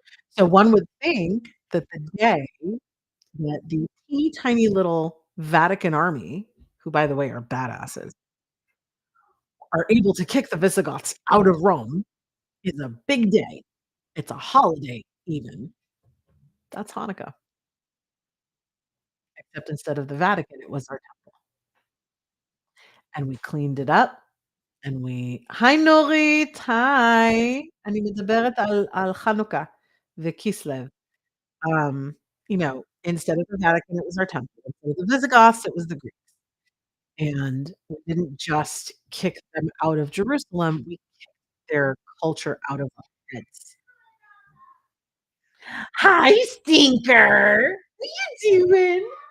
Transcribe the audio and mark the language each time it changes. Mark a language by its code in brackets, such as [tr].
[en] So one would think that the day that the teeny tiny little Vatican army, who, by the way, are badasses, are able to kick the Visigoths out of Rome is a big day. It's a holiday even. That's Hanukkah, except instead of the Vatican, it was our temple, and we cleaned it up, and we Hi נורית, hi. [he] אני מדברת על חנוכה וכיסלב. [en] Um, instead of the Vatican, it was our temple. Instead of the Visigoths, it was the Greeks. And we didn't just kick them out of Jerusalem, we kicked their culture out of our heads. "Hi, stinker. What you doing?"